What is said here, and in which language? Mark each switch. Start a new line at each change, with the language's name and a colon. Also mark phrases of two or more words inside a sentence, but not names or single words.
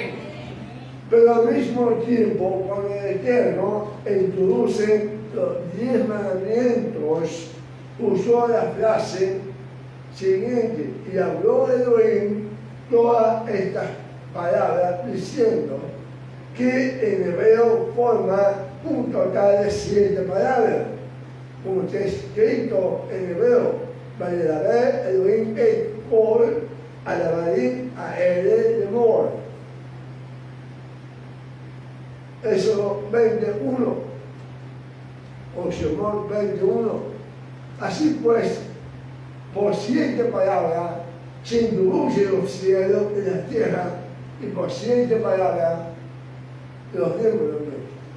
Spanish: Pero al mismo tiempo, cuando el Eterno introduce los 10 mandamientos, usó la frase siguiente: y habló Elohim todas estas palabras, diciendo que en hebreo forma un total de 7 palabras, como está escrito en hebreo:
Hebrew: וידבר אלהים את כל הדברים האלה לאמר.
Spanish: Eso 21, o Shemot 21. Así pues, por 7 palabras se introduce los cielos y la tierra, y por 7 palabras los miembros de Dios.